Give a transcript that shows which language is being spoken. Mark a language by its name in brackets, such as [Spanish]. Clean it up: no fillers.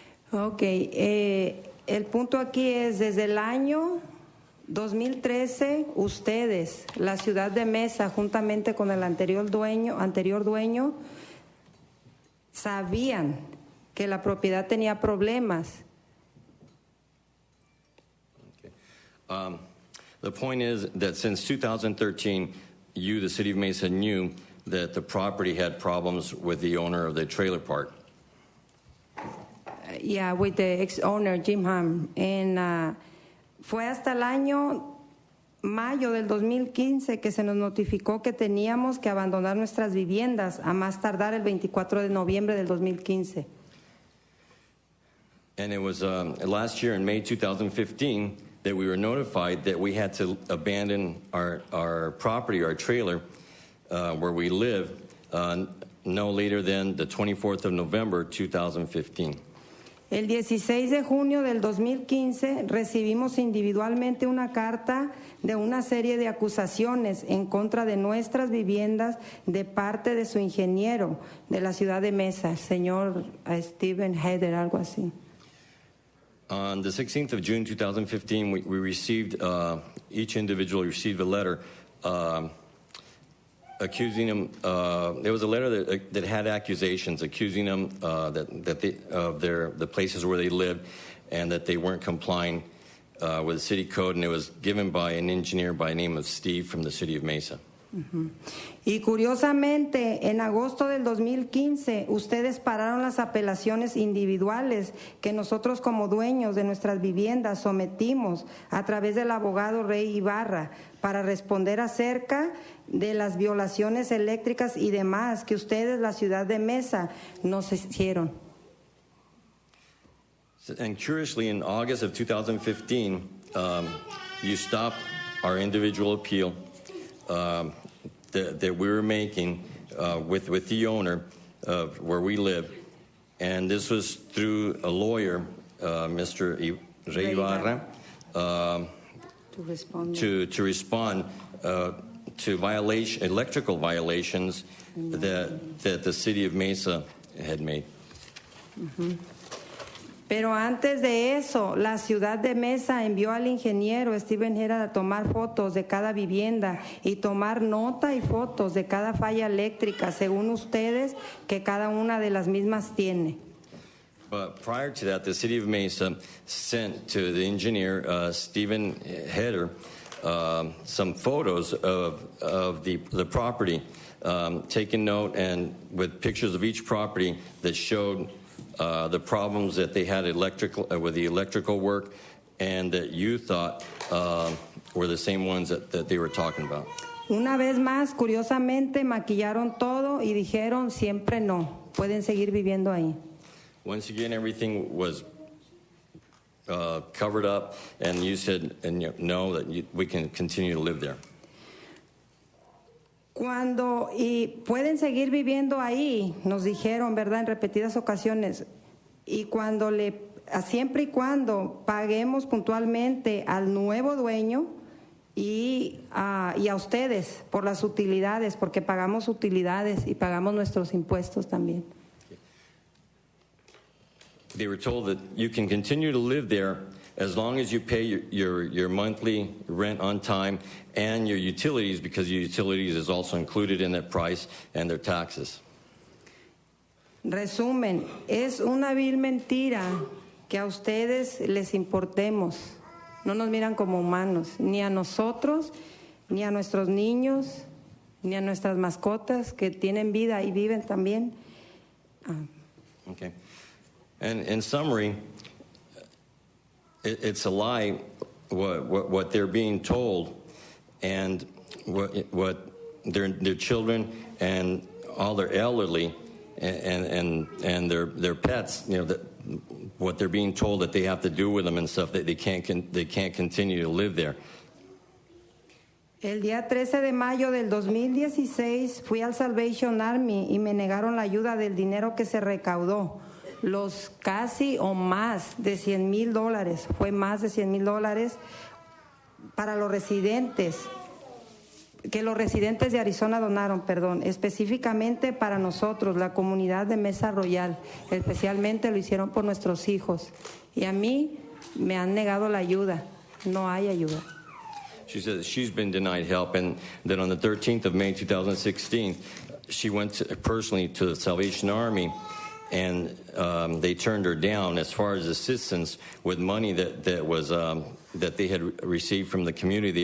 [Spanish] Ok, el punto aquí es, desde el año 2013, ustedes, la ciudad de Mesa, juntamente con el anterior dueño, sabían que la propiedad tenía problemas. [English] The point is that since 2013, you, the City of Mesa, knew that the property had problems with the owner of the trailer park. Yeah, with the ex-owner, Jim Ham. [Spanish] Fue hasta el año mayo del 2015 que se nos notificó que teníamos que abandonar nuestras viviendas a más tardar el 24 de noviembre del 2015. [English] And it was last year in May 2015 that we were notified that we had to abandon our property, our trailer, where we live, no later than the 24th of November 2015. [Spanish] El 16 de junio del 2015 recibimos individualmente una carta de una serie de acusaciones en contra de nuestras viviendas de parte de su ingeniero de la ciudad de Mesa, señor Steven Heder, algo así. [English] On the 16th of June 2015, we received, each individual received a letter accusing them. There was a letter that had accusations accusing them of the places where they lived and that they weren't complying with the city code, and it was given by an engineer by the name of Steve from the city of Mesa. [Spanish] Y curiosamente, en agosto del 2015, ustedes pararon las apelaciones individuales que nosotros como dueños de nuestras viviendas sometimos a través del abogado Rey Ibarra para responder acerca de las violaciones eléctricas y demás que ustedes, la ciudad de Mesa, nos hicieron. [English] And curiously, in August of 2015, you stopped our individual appeal that we were making with the owner of where we live, and this was through a lawyer, Mr. Rey Ibarra, to respond to electrical violations that the city of Mesa had made. [Spanish] Pero antes de eso, la ciudad de Mesa envió al ingeniero Steven Heder a tomar fotos de cada vivienda y tomar nota y fotos de cada falla eléctrica, según ustedes, que cada una de las mismas tiene. [English] But prior to that, the city of Mesa sent to the engineer, Steven Heder, some photos of the property, taking note and with pictures of each property that showed the problems that they had with the electrical work and that you thought were the same ones that they were talking about. [Spanish] Una vez más, curiosamente, maquillaron todo y dijeron siempre no, pueden seguir viviendo ahí. [English] Once again, everything was covered up, and you said no, that we can continue to live there. [Spanish] Y pueden seguir viviendo ahí, nos dijeron, ¿verdad?, en repetidas ocasiones. Y siempre y cuando paguemos puntualmente al nuevo dueño y a ustedes por las utilidades, porque pagamos utilidades y pagamos nuestros impuestos también. [English] They were told that you can continue to live there as long as you pay your monthly rent on time and your utilities, because your utilities is also included in that price, and their taxes. [Spanish] Resumen, es una vil mentira que a ustedes les importemos. No nos miran como humanos, ni a nosotros, ni a nuestros niños, ni a nuestras mascotas que tienen vida y viven también. [English] Okay. And in summary, it's a lie what they're being told, and what their children and all their elderly and their pets, what they're being told that they have to do with them and stuff, that they can't continue to live there. [Spanish] El día 13 de mayo del 2016 fui al Salvation Army y me negaron la ayuda del dinero que se recaudó. los casi o más de $100,000, fue más de $100,000 para los residentes, que los residentes de Arizona donaron, específicamente para nosotros, la comunidad de Mesa Royal. Especialmente lo hicieron por nuestros hijos. Y a mí me han negado la ayuda. No hay ayuda. [English] She says she's been denied help, and that on the 13th of May 2016, she went personally to the Salvation Army, and they turned her down as far as assistance with money that was that they had received from the community.